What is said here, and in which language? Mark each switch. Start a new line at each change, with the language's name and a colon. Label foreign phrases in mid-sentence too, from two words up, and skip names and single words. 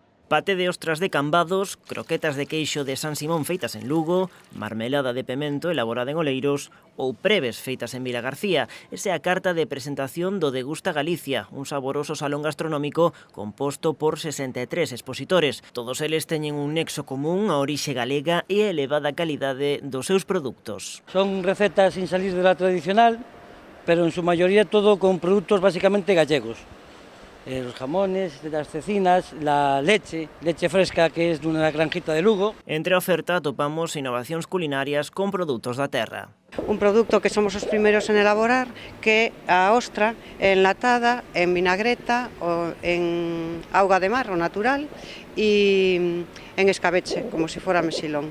Galician: Paté de ostras de Cambados, croquetas de queixo de San Simón feitas en Lugo, marmelada de pemento elaborada en Oleiros ou preves feitas en Vilagarcía. Esa é a carta de presentación do Degusta Galicia, un saboroso salón gastronómico composto por 63 expositores. Todos eles teñen un nexo común, a orixe galega e a elevada calidade dos seus produtos.
Spanish: Son recetas sin salir de la tradicional, pero en su mayoría todo con productos básicamente gallegos. Los jamones, las cecinas, la leche fresca que es de una granjita de Lugo.
Galician: Entre a oferta atopamos innovacións culinarias con produtos da terra. Un producto que somos os primeiros en elaborar, que é a ostra enlatada en vinagreta ou en auga de mar, o natural, e en escabeche, como se fora mesilón.